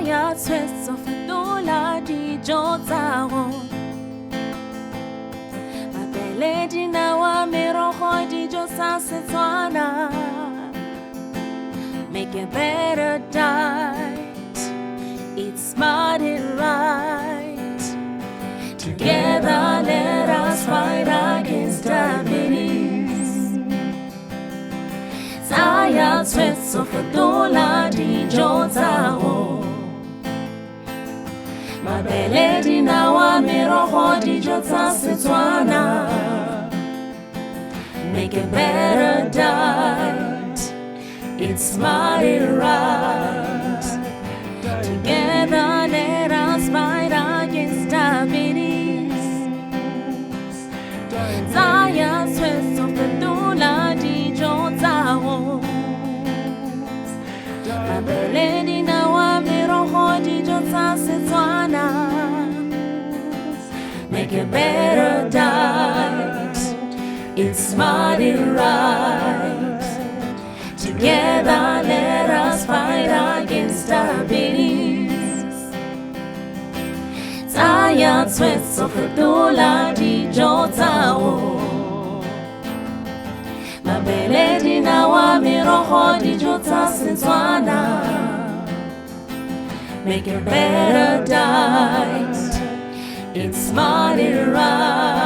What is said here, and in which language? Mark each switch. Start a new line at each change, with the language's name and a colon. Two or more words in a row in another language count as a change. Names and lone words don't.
Tswana: tshwetso fetola dijo tsa rona. Mabele, dinawa, merogo, dijo tsa Setswana.
English: Make a better diet, eat smart and right. Together let us fight against diabetes.
Tswana: Tsaya tshwetso fetola dijo tsa rona. Mabele, dinawa, merogo, dijo tsa Setswana.
English: Make a better diet, eat smart and right. Together let us fight against diabetes.
Tswana: Tsaya tshwetso fetola dijo tsa rona. Mabele, dinawa, merogo, dijo tsa Setswana.
English: Make a better diet, eat smart and right. Together let us fight against diabetes.
Tswana: Tsaya tshwetso fetola dijo tsa rona. Mabele, dinawa, merogo, dijo tsa Setswana.
English: Make a better diet, eat smart and right.